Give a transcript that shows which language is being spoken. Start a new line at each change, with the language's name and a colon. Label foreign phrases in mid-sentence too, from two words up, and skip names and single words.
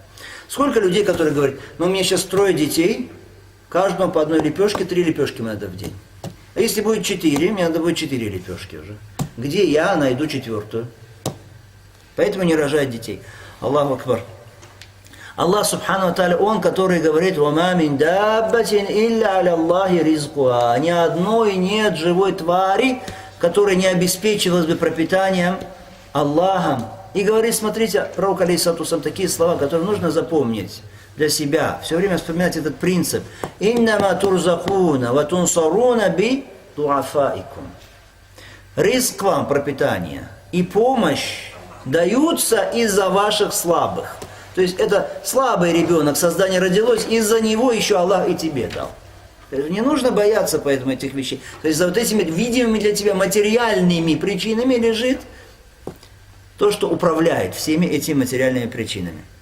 Russian: Сколько людей, которые говорят, ну у меня сейчас 3 детей, каждому по одной лепешке, 3 лепешки надо в день. А если будет 4, мне надо будет 4 лепешки уже. Где я найду 4-ю? Поэтому не рожать детей.
Arabic: الله أكبر. الله سبحانه وتعالى,
Russian: Он, который говорит:
Arabic: «وما من دابة إلا على الله رزقها».
Russian: Ни одной нет живой твари, которая не обеспечивалась бы пропитанием Аллахом. И говорит, смотрите, пророк
Arabic: عليه الصلاة والسلام,
Russian: такие слова, которые нужно запомнить для себя. Все время вспоминать этот принцип.
Arabic: «إنما ترزقون وتنصرون بضعفائكم».
Russian: Ризк вам, пропитание и помощь даются из-за ваших слабых. То есть это слабый ребенок, создание родилось, из-за него еще Аллах и тебе дал. Не нужно бояться поэтому этих вещей. То есть за вот этими видимыми для тебя материальными причинами лежит то, что управляет всеми этими материальными причинами.